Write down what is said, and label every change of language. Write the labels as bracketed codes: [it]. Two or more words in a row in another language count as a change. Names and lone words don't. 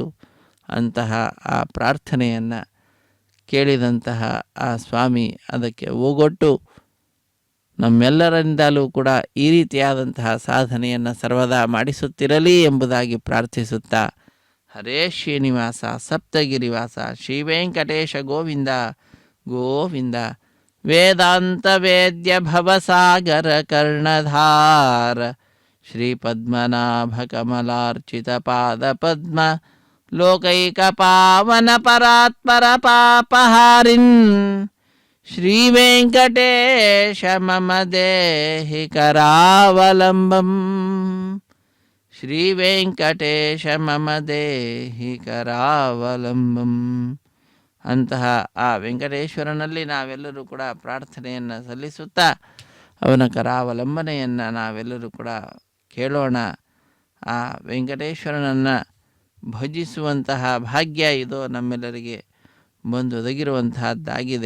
[kn] ಅಂತಹ ಆ ಪ್ರಾರ್ಥನೆಯನ್ನು ಕೇಳಿದಂತಹ ಆ ಸ್ವಾಮಿ ಅದಕ್ಕೆ ಓಗೊಟ್ಟು ನಮ್ಮೆಲ್ಲರಿಂದಲೂ ಕೂಡ ಈ ರೀತಿಯಾದಂತಹ ಸಾಧನೆಯನ್ನು ಸರ್ವದಾ ಮಾಡಿಸುತ್ತಿರಲಿ ಎಂಬುದಾಗಿ ಪ್ರಾರ್ಥಿಸುತ್ತಾ, ಹರೇ ಶ್ರೀನಿವಾಸ ಸಪ್ತಗಿರಿವಾಸ ಶ್ರೀ ವೆಂಕಟೇಶ ಗೋವಿಂದ ಗೋವಿಂದ. [sa] ವೇದಾಂತ ವೇದ್ಯ ಭವಸಾಗರ ಕರ್ಣಧಾರ ಶ್ರೀ ಪದ್ಮನಾಭ ಕಮಲಾರ್ಚಿತ ಪಾದ ಪದ್ಮ ಲೋಕೈಕ ಪಾವನ ಪರಾತ್ಪರ ಪಾಪಹಾರಿನ್ ಶ್ರೀ ವೆಂಕಟೇಶ ಮಮ ದೇಹಿ ಕರಾವಲಂಬಂ. ಶ್ರೀ ವೆಂಕಟೇಶ ಮಮ ದೇಹಿ ಕರಾವಲಂಬಂ. [kn] ಅಂತಹ ಆ ವೆಂಕಟೇಶ್ವರನಲ್ಲಿ ನಾವೆಲ್ಲರೂ ಕೂಡ ಪ್ರಾರ್ಥನೆಯನ್ನು ಸಲ್ಲಿಸುತ್ತಾ ಅವನ ಕರಾವಲಂಬನೆಯನ್ನು ನಾವೆಲ್ಲರೂ ಕೂಡ ಕೇಳೋಣ. ಆ ವೆಂಕಟೇಶ್ವರನನ್ನು ಭಜಿಸುವಂತಹ ಭಾಗ್ಯ ಇದು ನಮ್ಮೆಲ್ಲರಿಗೆ ಬಂದೊದಗಿರುವಂತಹದ್ದಾಗಿದೆ.